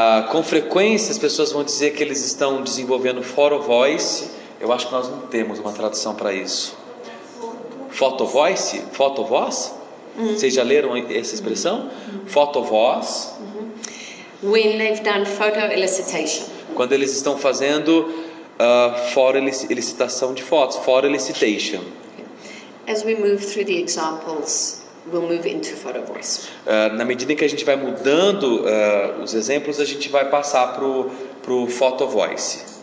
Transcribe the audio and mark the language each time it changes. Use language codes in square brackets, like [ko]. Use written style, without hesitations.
[pt] Com frequência as pessoas vão dizer que eles estão desenvolvendo photo voice. Eu acho que nós não temos uma tradução para isso. Photo voice? Photo voz? Vocês já leram essa expressão? Photo voz. [en] When they've done photo elicitation. [pt] Quando eles estão fazendo photo elicitação de fotos, photo elicitation. [en] As we move through the examples, we'll move into photo voice. [pt] Na medida em que a gente vai mudando os exemplos, a gente vai passar pro photo voice.